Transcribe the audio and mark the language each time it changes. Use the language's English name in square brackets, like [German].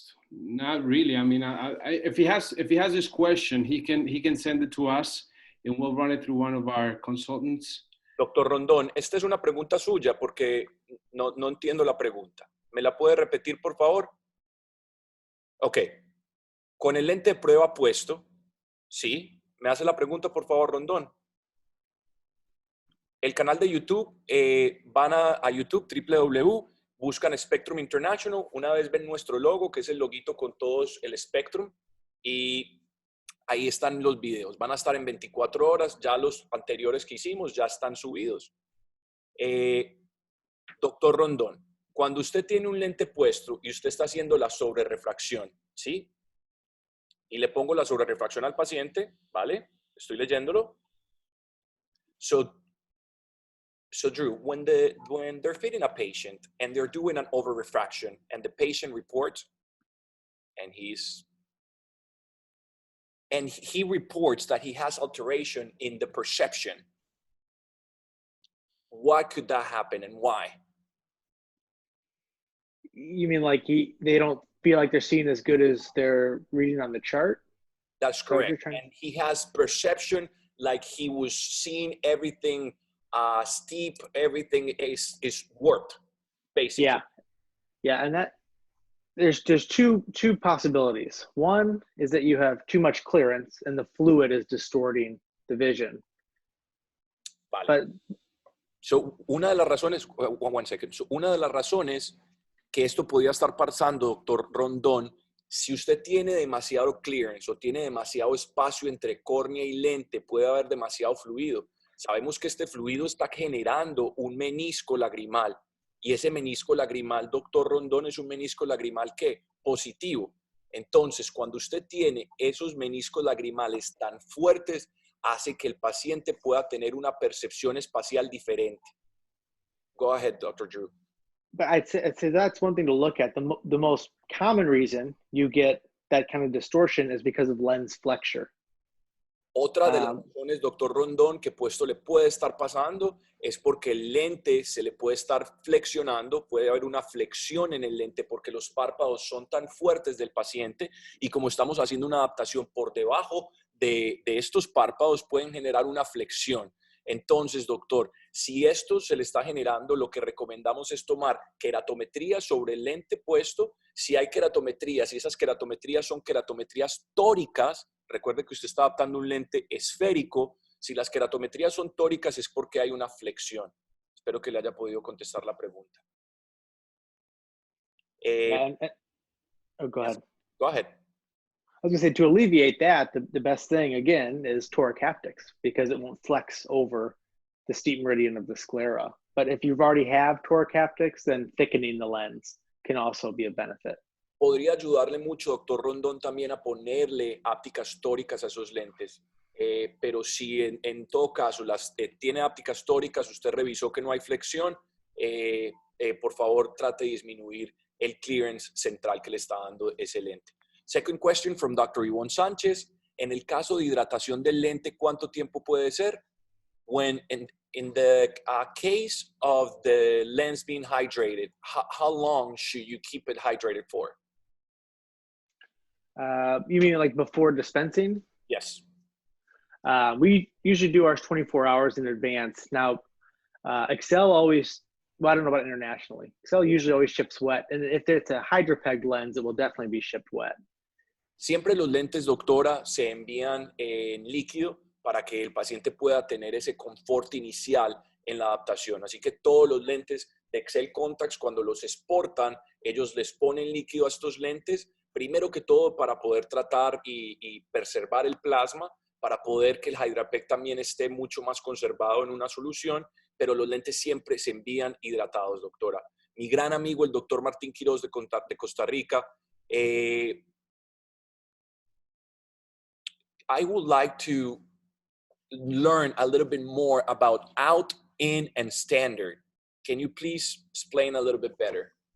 [English] Not really. I mean, if he has this question, he can send it to us, and we'll run it through one of our consultants. [Spanish] Doctor Rondón, esta es una pregunta suya porque no entiendo la pregunta. ¿Me la puede repetir, por favor? Ok. Con el lente de prueba puesto, ¿sí? ¿Me hace la pregunta, por favor, Rondón? El canal de YouTube, van a YouTube, www, buscan Spectrum International, una vez ven nuestro logo, que es el loguito con todos el Spectrum, y ahí están los videos. Van a estar en 24 horas, ya los anteriores que hicimos ya están subidos. Doctor Rondón, cuando usted tiene un lente puesto y usted está haciendo la sobrerrefracción, ¿sí? Y le pongo la sobrerrefracción al paciente, ¿vale? Estoy leyéndolo. [English] So Drew, when they're fitting a patient and they're doing an overrefraction and the patient reports and he reports that he has alteration in the perception, what could that happen and why? You mean like they don't feel like they're seeing as good as they're reading on the chart? That's correct. And he has perception like he was seeing everything steep, everything is warped, basically. Yeah, and there's two possibilities. One is that you have too much clearance and the fluid is distorting the vision. [Spanish] Vale. [English] But [Spanish] So, una de las razones, [English] one second. [Spanish] So, una de las razones que esto podría estar pasando, doctor Rondón, si usted tiene demasiado clearance o tiene demasiado espacio entre córnea y lente, puede haber demasiado fluido. Sabemos que este fluido está generando un menisco lagrimal y ese menisco lagrimal, doctor Rondón, es un menisco lagrimal ¿qué? Positivo. Entonces, cuando usted tiene esos meniscos lagrimales tan fuertes, hace que el paciente pueda tener una percepción espacial diferente. [English] Go ahead, Dr. Drew. But I'd say that's one thing to look at. The most common reason you get that kind of distortion is because of lens flexure. [Spanish] Otra de las razones, doctor Rondón, que esto le puede estar pasando es porque el lente se le puede estar flexionando, puede haber una flexión en el lente porque los párpados son tan fuertes del paciente y como estamos haciendo una adaptación por debajo de estos párpados pueden generar una flexión. Entonces, doctor, si esto se le está generando, lo que recomendamos es tomar queratometría sobre el lente puesto. Si hay queratometrías, si esas queratometrías son queratometrías tóricas, recuerde que usted está adaptando un lente esférico. Si las queratometrías son tóricas es porque hay una flexión. Espero que le haya podido contestar la pregunta. [English] Go ahead. Go ahead. I was going to say, to alleviate that, the best thing, again, is toric haptics because it won't flex over the steep meridian of the sclera. But if you've already have toric haptics, then thickening the lens can also be a benefit. [Spanish] Podría ayudarle mucho, doctor Rondón, también a ponerle ápticas tóricas a esos lentes. Pero si en todo caso tiene ápticas tóricas, usted revisó que no hay flexión, por favor trate de disminuir el clearance central que le está dando ese lente. [English] Second question from Dr. Ivonne Sánchez. [Spanish] En el caso de hidratación del lente, ¿cuánto tiempo puede ser? [English] When in the case of the lens being hydrated, how long should you keep it hydrated for? You mean like before dispensing? Yes. We usually do ours 24 hours in advance. Now, Excel always, well, I don't know about internationally. Excel usually always ships wet. And if it's a hydropegged lens, it will definitely be shipped wet. [Spanish] Siempre los lentes, doctora, se envían en líquido para que el paciente pueda tener ese confort inicial en la adaptación. Así que todos los lentes de Excel Contacts, cuando los exportan, ellos les ponen líquido a estos lentes, primero que todo para poder tratar y preservar el plasma, para poder que el HydraPEG también esté mucho más conservado en una solución, pero los lentes siempre se envían hidratados, doctora. Mi gran amigo, el doctor [English] Martín Quiroz de Costa Rica, I would like to learn a little bit more about out, in, and standard. Can you please explain a little bit better?